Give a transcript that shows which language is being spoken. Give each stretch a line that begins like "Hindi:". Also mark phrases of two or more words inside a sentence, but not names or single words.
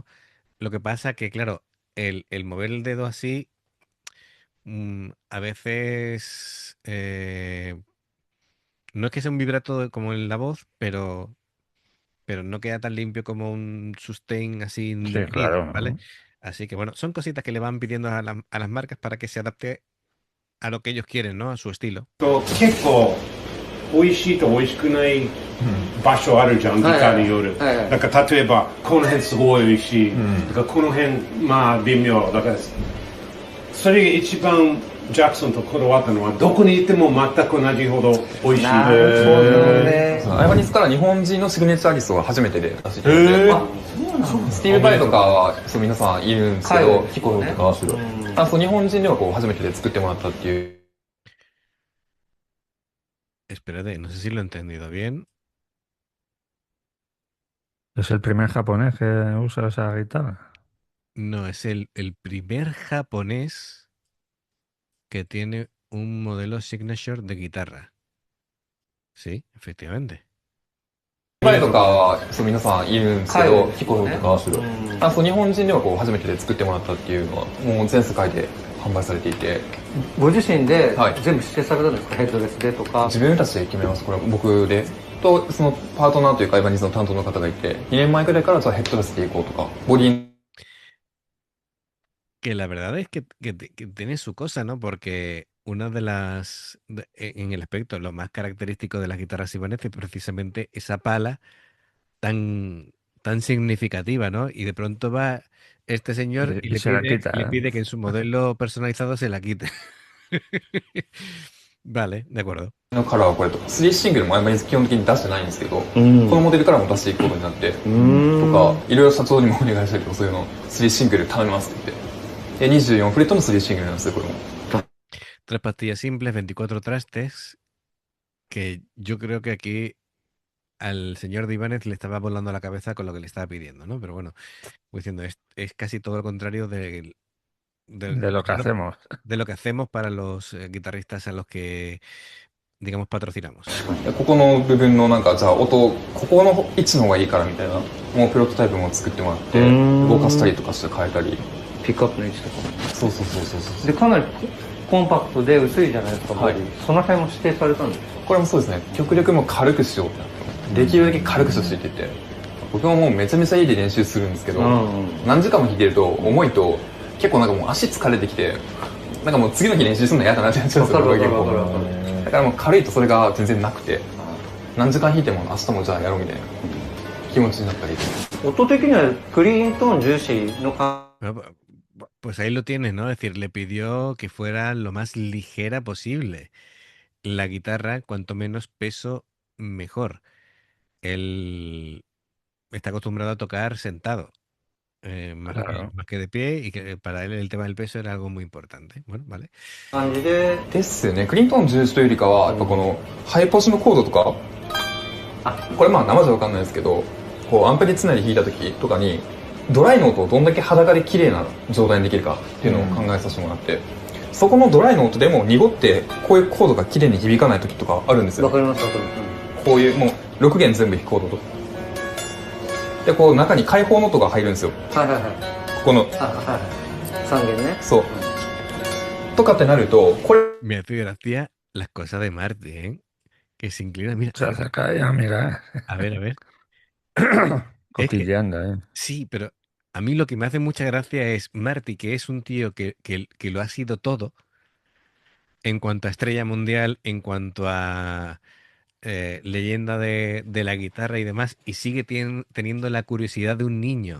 Spanish: Lo que pasa que, claro, el mover el dedo así, a veces no es que sea un vibrato como en la voz, pero no queda tan limpio como un sustain así Sí, indefinido, claro. ¿vale? Así que bueno, son cositas que le van pidiendo a las marcas para que se adapte a lo que ellos quieren, ¿no? A su estilo.
Japanese: 結構美味しいと美味しくない場所あるじゃん、ギターによる。だから例えばこの辺すごい美味しい。だからこの辺まあ微妙。だからそれが一番ジャクソンとこだわったのはどこにいても全く同じほど美味しい。なるほどね。アイバニスから日本人のシグネチャーリストが初めてで出してきて、スティーブ・バイとかはそう皆さんいるんですけど、ヒコロとか、そう日本人ではこう初めてで作ってもらったっていう。
Spanish: Espérate, no sé si lo he entendido bien. ¿Es el primer japonés que usa esa guitarra? No, es el primer japonés que tiene un modelo signature de guitarra. Sí, efectivamente.
Japanese: バイとかはそう皆さんいるんですけど、ヒコロとか、そう日本人ではこう初めてで作ってもらったっていうのはもう全世界で販売されていて、ご自身で全部指定されたんですか、ヘッドレスでとか。自分たちで決めます。これは僕でとそのパートナーというかアイバニスの担当の方がいて、2年前くらいからじゃあヘッドレスでいこうとか、ボディ
Spanish: Que la verdad es que tiene su cosa, ¿no? Porque una de las, en el aspecto, lo más característico de las guitarras ibanez es precisamente esa pala tan significativa, ¿no? Y de pronto va este señor y Y se la quita, le ¿eh? pide que en su modelo personalizado se la quite. Vale, de acuerdo.
Japanese: のカラーはこれとか、3シングルもアイバニス基本的に出してないんですけど、このモデルからも出していくことになって、とか、いろいろ社長にもお願いしたりとか、そういうの3シングル頼みますって言って。で、24フレットの3シングルなんですよ、これも。
Spanish: 3 pastillas simples, 24 trastes, que yo creo que aquí al señor de Ibáñez le estaba volando la cabeza con lo que le estaba pidiendo, ¿no? Pero bueno, voy diciendo, es casi todo lo contrario de lo que hacemos. De lo que hacemos para los guitarristas a los que, digamos, patrocinamos.
Japanese: ここの部分のなんか、じゃあ音、ここの位置の方がいいからみたいな、もうプロトタイプも作ってもらって、動かしたりとかして変えたり。ピックアップの位置とか。そうそうそうそうそう。で、かなりコンパクトで薄いじゃないですか、ボディ。その辺も指定されたんですか？これもそうですね。極力も軽くしようってなって。できるだけ軽くしてって言って。僕ももうめちゃめちゃいいで練習するんですけど、何時間も弾いてると重いと結構なんかもう足疲れてきて、なんかもう次の日練習するの嫌だなってなっちゃうんですよ。だからもう軽いとそれが全然なくて、何時間弾いても明日もじゃあやろうみたいな気持ちになったり。音的にはクリーントーン重視のか。
Spanish: Pues ahí lo tienes, ¿no? Es decir, le pidió que fuera lo más ligera posible. La guitarra, cuanto menos peso, mejor. Él está acostumbrado a tocar sentado, más que de pie, y que para él el tema del peso era algo muy importante. Bueno, vale.
Japanese: 感じで。ですよね。クリントン重視というよりかは、やっぱこのハイポジのコードとか、これまあ生じゃわかんないですけど、こうアンプでつないで弾いた時とかに、 ドライノートをどんだけ裸で綺麗な状態にできるかっていうのを考えさせてもらって、そこのドライノートでも濁ってこういうコードが綺麗に響かない時とかあるんですよ。わかりますわかります。こういうもう6弦全部弾くコードとで、こう中に開放の音が入るんですよ。はいはいはい。ここのはいはい。3弦ね。そうとかってなるとこれ
Spanish: Me hace gracia las cosas de Marty, ¿eh? Que se inclina. Mira, Se acerca ya, mira. a ver, a ver. Es que Cotilleando, ¿eh? sí, pero a mí lo que me hace mucha gracia es Marty, que es un tío que lo ha sido todo en cuanto a estrella mundial, en cuanto a leyenda de la guitarra y demás, y sigue teniendo la curiosidad de un niño,